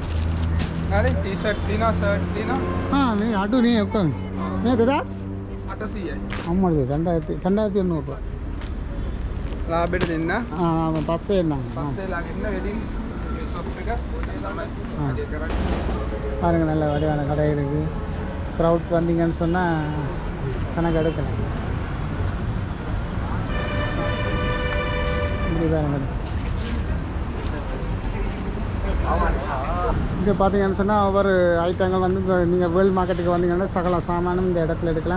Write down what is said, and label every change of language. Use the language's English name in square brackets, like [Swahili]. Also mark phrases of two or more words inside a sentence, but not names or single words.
[Sinhala] හරි ටී-ෂර්ට් තියෙනවා, ෂර්ට් තියෙනවා. මේ අඩු නේ ඔක්කොම. මේ 2800යි. අම්මඩේ 2800. ලාභෙට දෙන්න. පස්සේ එන්නම්. පස්සේ ලාගෙන වෙදින් ෂොප් එක තමයි වැඩි කරන්නේ. [Tamil] பாருங்க நல்ல வடிவான கடை இருக்குது. க்ரௌட் வந்தீங்கன்னு சொன்னால் கணக்கு எடுக்கலாம். இப்படி பாருங்க. இங்கே பார்த்தீங்கன்னு சொன்னால் ஒவ்வொரு ஐட்டங்கள் வந்து நீங்கள் [English] world market [Tamil] வந்தீங்கன்னா சகல சாமானும் இந்த இடத்துல எடுக்கலாம்.